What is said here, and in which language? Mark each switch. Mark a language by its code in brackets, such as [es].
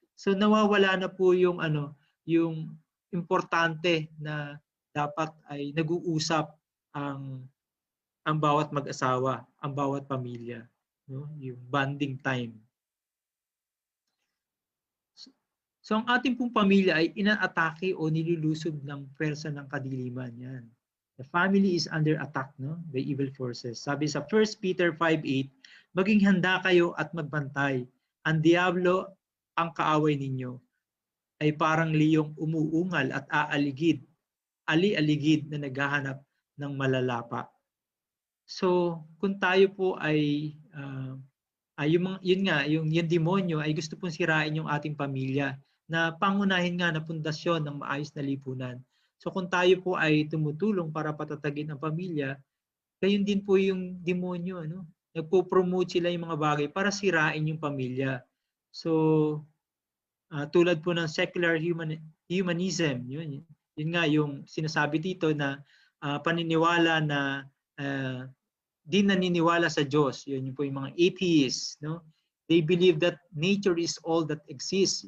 [tl] So nawawala na po yung yung importante na dapat ay nag-uusap ang bawat mag-asawa, ang bawat pamilya, no? Yung bonding time. So ang ating pong pamilya ay inaatake o nilulusob ng pwersa ng kadiliman yan. [en] The family is under attack, no, by evil forces. [tl] Sabi sa 1 Peter 5:8, maging handa kayo at magbantay. Ang diablo, ang kaaway ninyo, ay parang liyong umuungal at ali-aligid na naghahanap ng malalapa. So, kung tayo po ay yung demonyo ay gusto pong sirain yung ating pamilya na pangunahin nga na pundasyon ng maayos na lipunan. So kung tayo po ay tumutulong para patatagin ang pamilya, gayon din po yung demonyo, ano? Nagpo-promote sila yung mga bagay para sirain yung pamilya. So tulad po ng secular humanism, yun nga yung sinasabi dito na paniniwala na di naniniwala sa Diyos. Yun po yung mga atheists, no? [en] They believe that nature is all that exists.